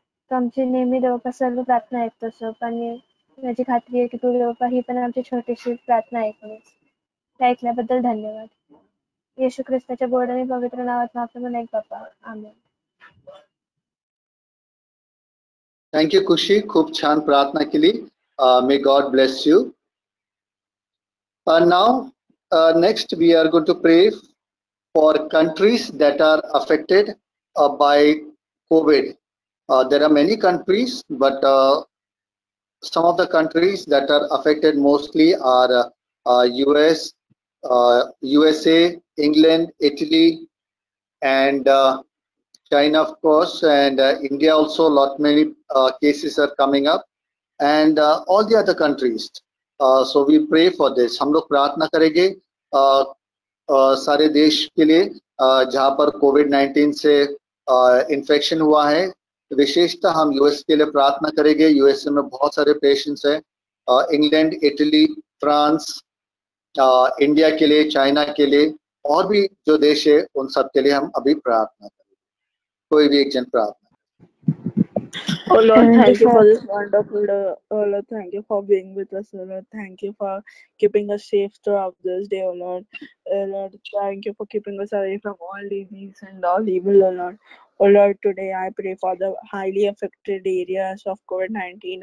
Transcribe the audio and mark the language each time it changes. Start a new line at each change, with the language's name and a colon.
Marathi: तू आमची नेहमी देवपा सर्व प्रार्थना ऐकतोस आणि माझी खात्री आहे की तू देवपा ही पण आमची छोटीशी प्रार्थना ऐकलीस. त्या ऐकल्याबद्दल धन्यवाद. येशू ख्रिस्ताच्या गोड आणि पवित्र नावात मागतो म्हणून ऐक बाप्पा. आमेन. थँक्यू खुशी, खूप छान प्रार्थना केली.
English: May God bless you. Now next we are going to pray for countries that are affected by COVID. There are many countries, but some of the countries that are affected mostly are US, USA, England, Italy, and China, of course, and India also. Many cases are coming up, and all the other countries. So we pray for this.
Hindi: हम लोग प्रार्थना करेंगे सारे देश के लिए जहाँ पर COVID-19 से इन्फेक्शन हुआ है. विशेषतः हम यूएस के लिए प्रार्थना करेंगे. यूएसए में बहुत सारे पेशेंट्स हैं. इंग्लैंड, इटली, फ्रांस, इंडिया के लिए, चाइना के लिए और भी जो देश है उन सब के लिए हम अभी प्रार्थना करेंगे. कोई भी एक जन प्रार्थना.
English: Oh Lord, thank you for this wonderful day. Oh Lord, thank you for being with us. Oh Lord, thank you for keeping us safe throughout this day. Oh Lord, Lord, thank you for keeping us away from all disease and all evil. Oh Lord, today I pray for the highly affected areas of COVID-19.